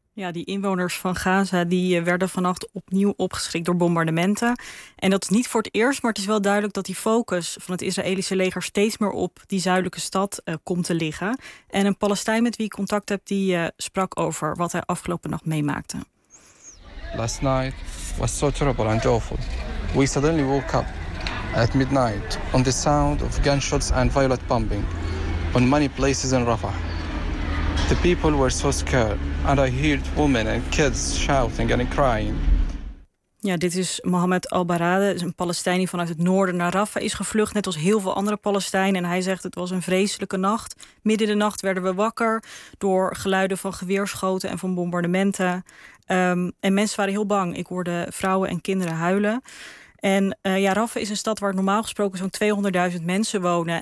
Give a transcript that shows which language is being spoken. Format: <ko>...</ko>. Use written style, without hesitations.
<nl>Ja, die inwoners van Gaza die werden vannacht opnieuw opgeschrikt door bombardementen. En dat is niet voor het eerst, maar het is wel duidelijk dat die focus van het Israëlische leger steeds meer op die zuidelijke stad komt te liggen. En een Palestijn met wie ik contact heb, die sprak over wat hij afgelopen nacht meemaakte.</nl> <en>Last night was so terrible and awful. We suddenly woke up at midnight on the sound of gunshots and violent bombing on many places in Rafah. The people were so scared and I heard women and kids shouting and crying.</en> <nl>Ja, dit is Mohammed Al-Barade, een Palestijn die vanuit het noorden naar Rafah is gevlucht, net als heel veel andere Palestijnen. En hij zegt het was een vreselijke nacht. Midden in de nacht werden we wakker door geluiden van geweerschoten en van bombardementen. En mensen waren heel bang. Ik hoorde vrouwen en kinderen huilen. En Rafah is een stad waar normaal gesproken zo'n 200.000 mensen wonen.</nl>